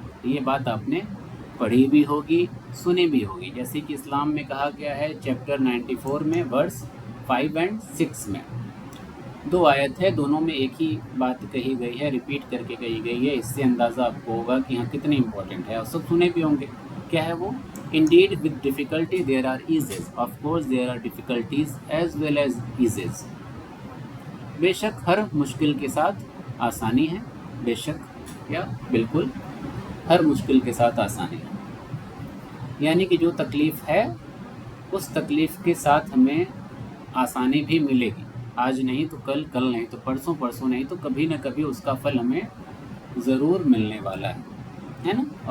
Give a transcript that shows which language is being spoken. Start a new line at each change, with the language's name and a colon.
Hindi: ये बात आपने पढ़ी भी होगी, सुनी भी होगी। जैसे कि इस्लाम में कहा गया है चैप्टर 94 में वर्स 5 और 6 में 2 आयत है, दोनों में एक ही बात कही गई है, रिपीट करके कही गई है। इससे अंदाज़ा आपको होगा कि हाँ कितनी इंपॉर्टेंट है, और सब सुने भी होंगे। क्या है वो?
English: Indeed with difficulty there are eases, of course there are difficulties as well as eases।
Hindi: बेशक हर मुश्किल के साथ आसानी है, बेशक या बिल्कुल हर मुश्किल के साथ आसानी है। यानी कि जो तकलीफ़ है उस तकलीफ़ के साथ हमें आसानी भी मिलेगी। आज नहीं तो कल, कल नहीं तो परसों, परसों नहीं तो कभी न कभी उसका फल हमें ज़रूर मिलने वाला है ना।